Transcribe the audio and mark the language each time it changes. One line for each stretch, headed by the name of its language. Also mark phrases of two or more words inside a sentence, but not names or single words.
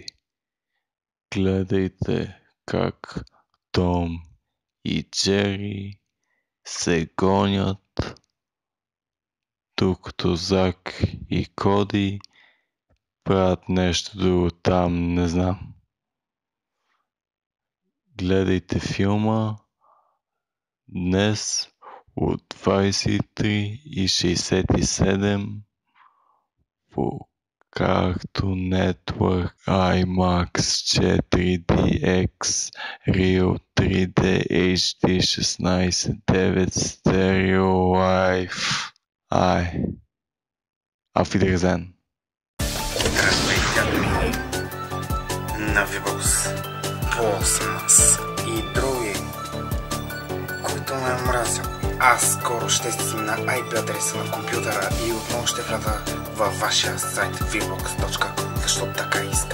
Bulgarian: Гледайте как Том и Джери се гонят, докато Зак и Коди правят нещо друго там, не знам. Гледайте филма днес от 23:67 по Cartoon Network IMAX 4DX Real 3D HD 16:9 Stereo Live.
German: Ай, auf Wiedersehen.
Bulgarian: Здравейте, админи на Vbox, Postmas и други, които ме мразят. Аз скоро ще снимна IP адреса на компютъра и отново ще вляза във вашия сайт vbox.com, защото така искам.